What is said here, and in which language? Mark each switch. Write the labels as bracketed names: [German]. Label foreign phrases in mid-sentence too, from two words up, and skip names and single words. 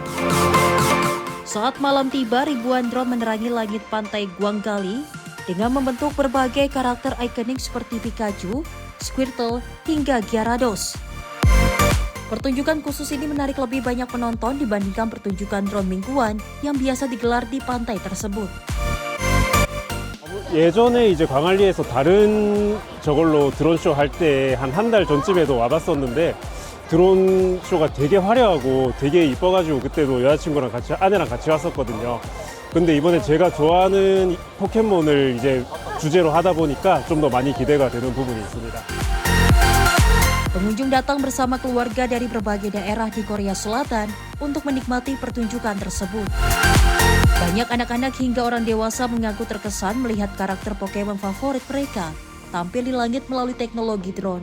[Indonesian] Saat malam tiba, ribuan drone menerangi langit pantai Guanggali dengan membentuk berbagai karakter ikonik seperti Pikachu, Squirtle, hingga Gyarados. Pertunjukan khusus ini menarik lebih banyak penonton dibandingkan pertunjukan drone mingguan yang biasa digelar di pantai tersebut. [Korean] 예전에 이제 광안리에서 다른 저걸로 드론쇼 할 때 한 달 전쯤에도 와봤었는데 드론 쇼가 되게 화려하고 되게 이뻐가지고 그때도 여자친구랑 같이 아내랑 같이 왔었거든요. 근데 이번에 제가 좋아하는 포켓몬을 이제 주제로 하다 보니까 좀 더 많이 기대가 되는 부분이 있습니다. [Indonesian] Pengunjung datang bersama keluarga dari berbagai daerah di Korea Selatan untuk menikmati pertunjukan tersebut. Banyak anak-anak hingga orang dewasa mengaku terkesan melihat karakter Pokemon favorit mereka tampil di langit melalui teknologi drone.